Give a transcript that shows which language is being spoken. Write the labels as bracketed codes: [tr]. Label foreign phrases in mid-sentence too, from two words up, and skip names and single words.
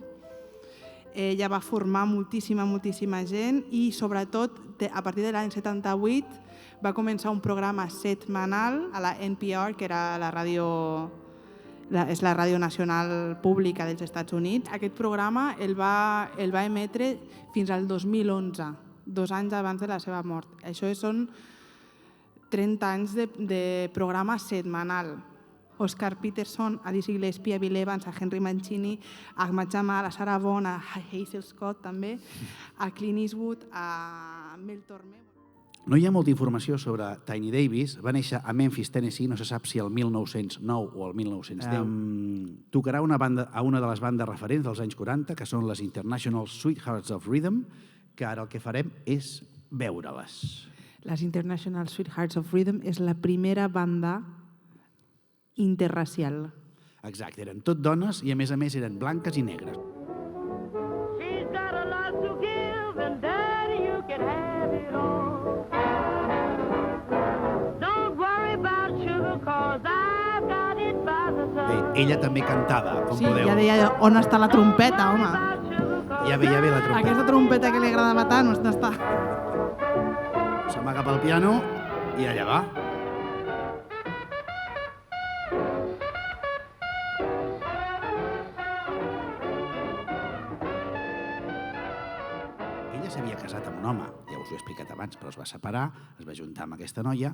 [ca] Ella va formar moltíssima gent i sobretot a partir de l'any 78 va començar un programa setmanal a la NPR, que era és la ràdio nacional pública dels Estats Units. Aquest programa el va emetre fins al 2011, 2 anys abans de la seva mort. Això són 30 anys de programa setmanal. Oscar Peterson, a Dizzy Gillespie, a Bill Evans, a Henry Mancini, a Ahmad Jamal, a Sarah Vaughan, a Hazel Scott també, a Clint Eastwood, a Mel Tormé. No hi ha molta informació sobre Tiny Davis. Va néixer a Memphis, Tennessee, no se sap si el 1909 o el 1910. Tocarà a una de les bandes referents dels anys 40, que són les International Sweethearts of Rhythm, que ara el que farem és veure-les. Les International Sweethearts of Rhythm és la primera banda interracial. Exacte, eren tot dones i a més eren blanques i negres. [en] She's got a lot to give and daddy you can have it all. Don't worry about sugar cause I've got it by the time. [ca] Bé, ella també cantava, com Sí, podeu... ja deia on està la trompeta, home. Ja veia bé la trompeta. Aquesta trompeta que li agradava tant, on està? Se'n va cap al piano i allà va. Ella s'havia casat amb un home, ja us ho he explicat abans, però es va separar, es va juntar amb aquesta noia...